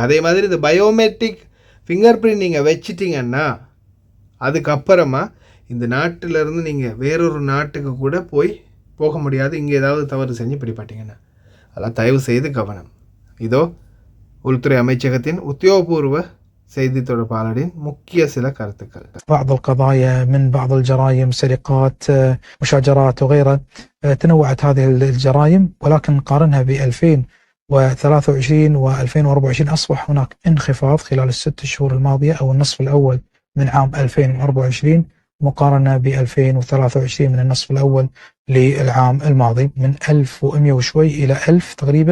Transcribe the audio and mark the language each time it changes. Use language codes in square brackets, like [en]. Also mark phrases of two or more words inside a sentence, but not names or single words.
[ta] அதே மாதிரி இந்த [en] biometric finger print [ta] நீங்கள் வச்சிட்டிங்கன்னா அதுக்கப்புறமா இந்த நாட்டிலேருந்து நீங்கள் வேறொரு நாட்டுக்கு கூட போக முடியாது, இங்கே ஏதாவது தவறு செஞ்சு பிடிப்பட்டீங்கன்னா. அதெல்லாம் தயவு செய்து கவனம். இதோ உள்துறை அமைச்சகத்தின் உத்தியோகபூர்வ செய்தி தொடர்பாளரின் முக்கிய சில கருத்துக்கள். [ar] بعض القضايا من بعض الجرائم، سرقات، مشاجرات وغيرها. تنوعت هذه الجرائم، ولكن نقارنها ب 2023 و 2024 أصبح هناك انخفاض خلال الست شهور الماضية أو النصف الأول من عام 2024 مقارنة ب 2023 من النصف الأول للعام الماضي، من 1100 وشوي إلى 1000 تقريبا.